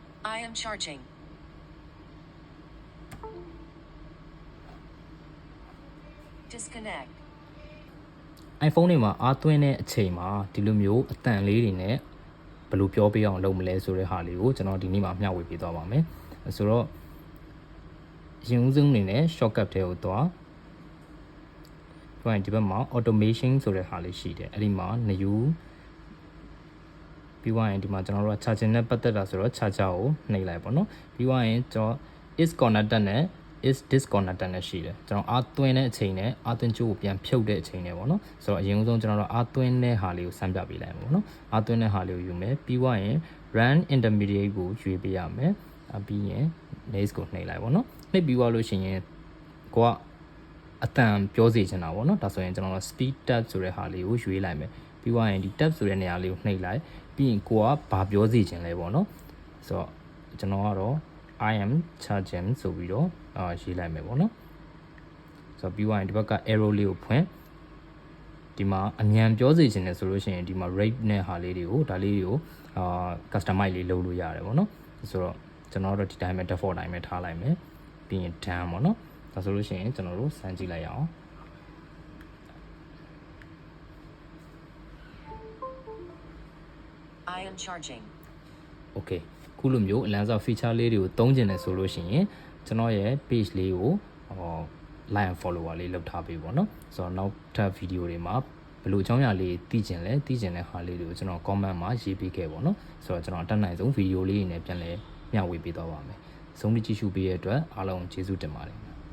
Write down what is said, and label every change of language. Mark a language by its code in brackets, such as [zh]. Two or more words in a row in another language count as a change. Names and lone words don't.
[en] I am charging. Disconnect. [my] iPhone တွေမှာအားသွင်းတဲ့အချိန်မှာဒီလိုမျိုးအတန်လေးတွေနဲ့ဘယ်လိုပြောပြအောင်လုပ်မလဲဆိုတဲ့ဟာလေးကိုကျွန်တော်ဒီနေ့မှာမျှဝေပေးသွားပါမယ်ဆိုတော့ရင်ဦးဆုံးအနေနဲ့ shortcut တွေကိုသွားဒီဘက်မှာ automation ဆိုတဲ့ဟာလေးရှိတယ်အဲ့ဒီမှာ new ပြီးသွားရင်ဒီမှာကျွန်တော်တို့က charging နဲ့ပတ်သက် တာဆိုတော့ charger ကိုနှိပ်လိုက်ပါတော့ပြီးသွားရင်ကျွန်တော် [en] is connected [my] နဲ့ [en] is disconnected [my] နဲ့ရှိတယ်ကျွန်တော်အားသွင်းတဲ့အချိန်နဲ့အားသွင်းကြိုးကိုပြန်ဖြုတ်တဲ့အချိန်နဲ့ပေါ့နော်ဆိုတော့အရင်ဆုံးကျွန်တော်တို့အားသွင်းတဲ့ဟာ လေးကိုစမ်းပြပေးလိုက်မှာပေါ့နော်အားသွင်းတဲ့ဟာလေးကိုယူမယ်ပြီးသွားရင် [en] run intermediate [my] ကိုရွေးပေးရမယ်ပြီးရင် next ကိုနှိပ်လိုက်ပေါ့နော်နှိပ်ပြီးသွားလို့ရှိရင်ကိုကအတ န်ပြောစီချင်တာပေါ့နော်ဒါဆိုရင်ကျွန်တော်တို့ [en] speed tab [my] ဆိုတဲ့ဟာလေးကိုရွေးလိုက်မယ်ပြီးသွားရင်ဒီ tab ဆိုတဲ့နေရာလေးကိုနှိပ်လိုက်ပြီး ရင်ကိုကဘာပြောစီချင်လဲပေါ့နော်ဆိုတော့ကျွန်တော်ကတော့ [en] I am charging [my] ဆိုပြီးတော့ရေးလိုက်မယ်ပေါ့နော်ဆိုတော့ပြီးသွားရင်ဒီဘက်က arrow လေးကိုဖွင့်ဒီမှာအမြန်ပြောစီချင်တယ်ဆိုလို့ရှိရင်ဒီမှာ rate နဲ့ဟာလေးတွေကိုဒါလေးတွေကိုcustomize လေးလုပ်လို့ရတယ်ပေါ့နော်ဆိုတော့ကျွန်တော်တို့ဒီတိုင်းပဲ default တိုင်းပဲထားလိုက်မယ်ပြီးရင် done ပေါ့နော်ဒါဆိုလို့ရှိရင်ကျွန်တော်တို့စမ်းကြည့်လိုက်ရအောင် [en] I am charging. [my] Okay ခုလိုမျိုးအလန်းစား feature လေးတွေကိုသုံးကျင်တယ်ဆိုလို့ရှိရင်ကျွန်တော်ရဲ့ page လေးကို [en] like and follower [my] လေးလုပ်ထားပေးပေါ့နော်ဆိုတော့နောက်ထပ် video တွေမှာဘယ်လိုအကြောင်းအရာလေးသိကျင်တဲ့ဟာလေးတွေကိုကျွန်တော် comment မှာရေးပေးခဲ့ပေါ့နော်ဆိုတော့ကျွန်တော်အတက်နိုင်ဆုံး video လေးတွေနဲ့ပြန်လဲမျှဝေပေးသွားပါမယ်ဆုံးဖြတ်ကြည့်ရှုပေးတဲ့အတွက်အားလုံးကျေးဇူးတင်ပါတယ်